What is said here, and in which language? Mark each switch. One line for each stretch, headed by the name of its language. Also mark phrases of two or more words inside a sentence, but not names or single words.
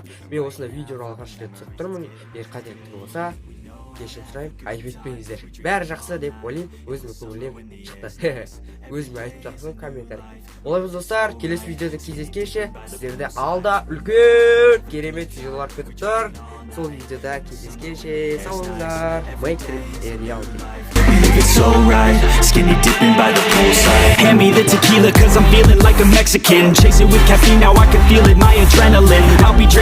Kazakh: Мен осындай видеоны алғаш рет түсіріп тұрмын. Егер қателіктер болса, кешірім сұраймын, айып етпеңіздер. Бәрі жақсы деп ойлаймын, өзіме көңілім шықты. Өзіме айтып жатсам комментарий. Олай достар, келесі видеода кездескенше сіздерді алда үлкен керемет видеолар күтіп тұр. Сол видеода кездескенше сау болыңыздар.
English: Make it a reality. It's so right, skinny dipping by the poolside. Hand me the tequila 'cause I'm feeling like a Mexican. Chase it with caffeine, now I can feel it, my adrenaline. I'll be drinking